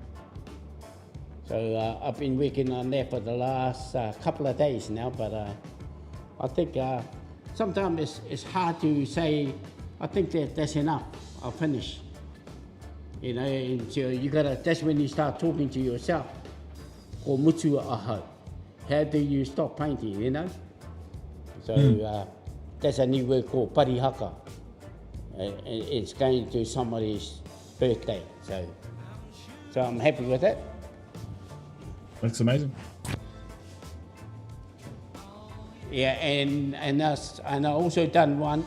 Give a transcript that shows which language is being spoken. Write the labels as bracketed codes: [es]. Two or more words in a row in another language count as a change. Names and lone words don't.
[en] So I've been working on that for the last couple of days now, but I think sometimes it's hard to say, I think that's enough, I'll finish. You know, and so you gotta, that's when you start talking to yourself. [mi] Ko mutu aho. [en] How do you stop painting, you know? So that's a new word called parihaka. It's going to somebody's birthday, so I'm happy with it. That's amazing. Yeah, and I also done one.